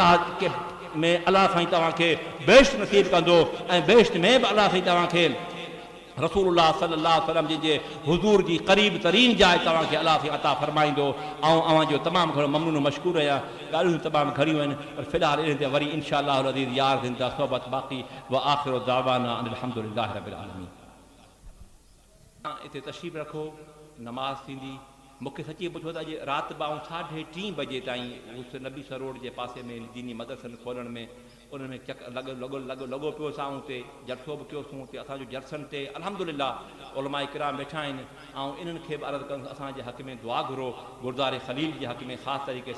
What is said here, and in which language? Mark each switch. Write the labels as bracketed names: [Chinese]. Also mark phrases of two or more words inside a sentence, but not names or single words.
[Sindhi] अलाह साईं तव्हांखे बेश्त नसीब कंदो ऐं बेश्त में बि अलाह साईं तव्हांखे रसूलुल्लाह [Arabic] صلى الله عليه وسلم [Sindhi] जे हुज़ूर जी क़रीब तरीन जाइ तव्हांखे अलाह साईं अता फरमाईंदो ऐं अवां जो तमामु घणो ममनून मशकूर आहियां ॻाल्हियूं तमामु घणियूं आहिनि पर फ़िलहाल इन ते वरी इंशाअल्लाह अज़ीज़ यार ज़िंदा सोबत बाक़ी [Arabic] و آخر دعوانا الحمد لله رب العالمين [Sindhi] हिते तशरीफ़ रखो नमाज़ थींदी मूंखे सची पुछो त अॼु राति 3:30 बजे ताईं उस नबी सरोड जे पासे में दीनी मदरसनि खोलण में उन्हनि में लॻो पियो असां उते जलसो बि कयोसीं उते असांजो जलसनि ते अल्हम्दुलिल्लाह उलमा इकराम वेठा आहिनि ऐं इन्हनि खे बि अर्ज़ु कनि असांजे हक़ में दुआ घुरो गुरुद्वारे ख़लील जे हक़ में ख़ासि तरीक़े